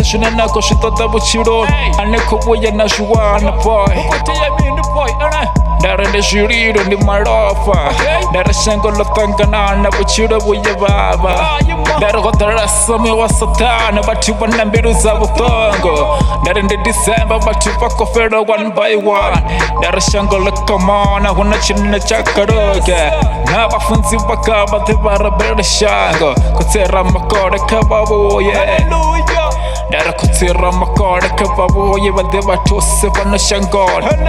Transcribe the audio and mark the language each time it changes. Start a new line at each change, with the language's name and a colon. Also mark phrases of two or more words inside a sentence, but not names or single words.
Venda: zwine na khou zwi ṱoḓa vhutshiloni a ni khou vhuya na zwi wana boy ndari ndi zwililo ndi malofha ndari shango ḽo ṱanganana vhutshilo vhuye vhavha ndari ho ḓala sami wa sathana vhathu vha na mbilu dza vhuṱongo ndari ndi December vhathu vha khou fela
English: one by one
Venda: ndari shango ḽo komona huna tshine tsha kaloka na vhafunzi vha kha vhaḓe vha rabela shango kutsera makole kha vha vhuye ndari kutsera makole kha vha vhuye vhaḓe vha thuse fhano shangoni